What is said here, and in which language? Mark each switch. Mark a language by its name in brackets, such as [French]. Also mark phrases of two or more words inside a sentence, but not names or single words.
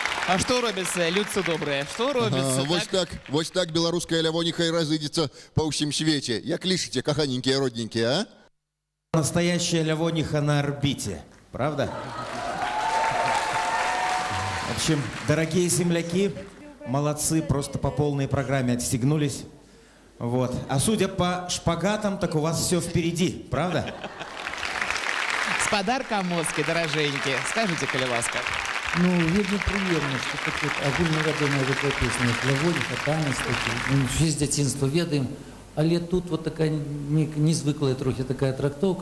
[Belarusian] А што робіцца, людцы добрыя? Што робіцца? Вось так беларуская лявоніха і разыдзецца па ўсім свеце. Як лічыце, каханенькія, родненькія, а? [Russian] Настоящая лявониха на орбите, правда? В общем, дорогие земляки, молодцы, просто по полной программе отстегнулись. Вот. А судя по шпагатам, так у вас все впереди, правда? [Belarusian] Спадар Камоцкі, даражэнькі, скажыце, калі ласка. Ну, вельмі прыемна, што так вот агульнавядомая такая песня, як лявоніха, танец такі, мы ўсе з дзяцінства ведаем, але тут вот такая незвыклая трохі такая трактоўка.